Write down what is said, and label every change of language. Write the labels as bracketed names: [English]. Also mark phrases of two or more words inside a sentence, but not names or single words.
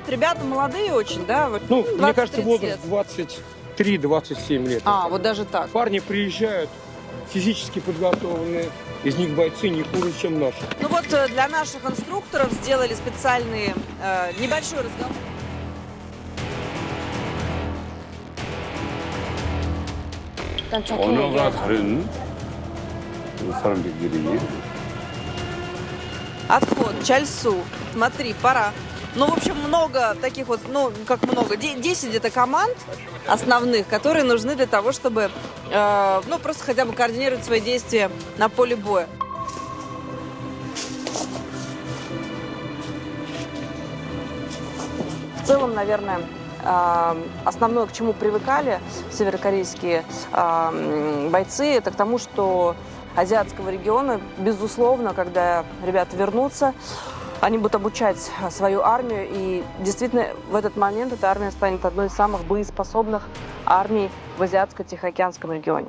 [Russian] Ребята молодые очень, да? Вот, Ну, мне 20-30 кажется, возраст лет. 23-27 лет. А, вот даже так. Парни приезжают физически подготовленные, из них бойцы не хуже, чем наши. Ну вот для наших инструкторов сделали специальный небольшой разговор. [Korean] 일단 좋게 언어가 얘기하자. 다른 사람들끼리. [Russian] Отход, чальсу. Смотри, пора. Ну, в общем, много таких вот, ну, как много, 10 где-то команд основных, которые нужны для того, чтобы, ну, просто хотя бы координировать свои действия на поле боя. В целом, наверное, основное, к чему привыкали северокорейские бойцы, это к тому, что азиатского региона, безусловно, когда ребята вернутся, они будут обучать свою армию, и действительно в этот момент эта армия станет одной из самых боеспособных армий в Азиатско-Тихоокеанском регионе.